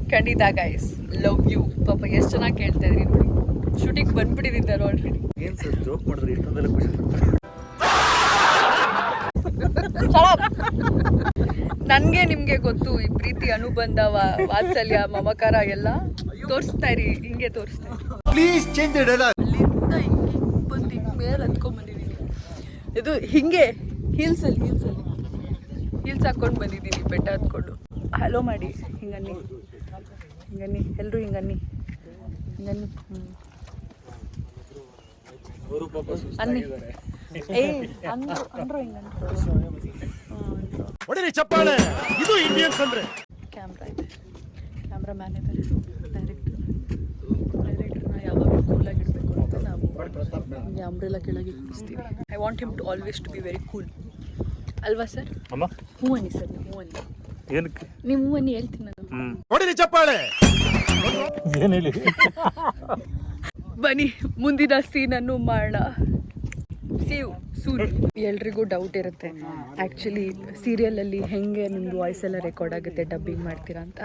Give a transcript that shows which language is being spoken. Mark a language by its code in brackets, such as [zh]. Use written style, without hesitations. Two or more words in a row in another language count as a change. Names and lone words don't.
[kn] ಖಂಡಿತ ಗೈಸ್, [en] love you. [kn] ಪಾಪ ಎಷ್ಟು ಚೆನ್ನಾಗಿ ಕೇಳ್ತಾ ಇದ್ರಿ ನೋಡಿ. ಶೂಟಿಂಗ್ ಬಂದ್ಬಿಟ್ಟಿದ್ದಾರೆ ಆಲ್ರೆಡಿ. ಏನು ಸರ್ ಜೋಕ್ ಮಾಡಿದ್ರೆ ಇಷ್ಟೊಂದೆಲ್ಲ ಖುಷಿ ಪಡ್ತಾರೆ. ನನಗೆ ನಿಮಗೆ ಗೊತ್ತು, ಈ ಪ್ರೀತಿ, ಅನುಬಂಧ, ವಾತ್ಸಲ್ಯ, ಮಮಕಾರ ಎಲ್ಲ ತೋರಿಸ್ತಾ ಇರಿ. ಹಿಂಗೆ ತೋರಿಸ್ತಾ ಇರಿ. [en] Please change the dialogue. [kn] ಅಲ್ಲಿಂದ ಹಿಂಗೆ ಬಂದು ಹಿಂಗೆ ಮೇಲೆ ಹತ್ಕೊಂಡ್ಬಂದಿದ್ದೀನಿ. ಇದು ಹಿಂಗೆ ಹೀಲ್ಸ್ ಹಾಕ್ಕೊಂಡು ಬಂದಿದ್ದೀನಿ ಬೆಟ್ಟ ಹತ್ಕೊಂಡು. ಹಲೋ ಮಾಡಿ, ಹಿಂಗನ್ನಿ ಎಲ್ಲರೂ ಹಿಂಗನ್ನಿ. ಅನ್ನಿ ಏಯ್ ಅಂದ್ರು ಹಿಂಗಂದ್ರು. ಹೊಡಿರಿ ಚಪ್ಪಾಳೆ, ಇದು ಇಂಡಿಯನ್ಸ್ ಅಂದ್ರೆ. ಕ್ಯಾಮ್ರಾ ಇದೆ, [en] camera man [kn] ಇದ್ದಾರೆ, ಡೈರೆಕ್ಟರ್. ನಿಮಗೆ ಅಂಬ್ರೆಲಾ ಕೆಳಗೆ ಕೂರಿಸ್ತೀವಿ. [en] I want him to always to be very cool [kn] ಅಲ್ವಾ ಸರ್? ಅಮ್ಮ ಹ್ಞೂ ಅನ್ನಿ ಸರ್, ನೀವು ಹ್ಞೂ ಅನ್ನಿ. ಏನಕ್ಕೆ ನೀವು ಹ್ಞೂ ಅನ್ನಿ, ಹೇಳ್ತೀನಿ ನಾನು. ಹೊಡಿರಿ ಚಪ್ಪಾಳೆ. ಏನು ಹೇಳಿ ಬನ್ನಿ ಮುಂದಿನ ಸೀನನ್ನು ಮಾಡೋಣ. [en] save soon. [kn] ಎಲ್ರಿಗೂ ಡೌಟ್ ಇರುತ್ತೆ ಆ್ಯಕ್ಚುಲಿ ಸೀರಿಯಲಲ್ಲಿ ಹೆಂಗೆ ನಿಮ್ಮದು ವಾಯ್ಸ್ ಎಲ್ಲ ರೆಕಾರ್ಡ್ ಆಗುತ್ತೆ ಡಬ್ಬಿಂಗ್ ಮಾಡ್ತೀರಾ ಅಂತ.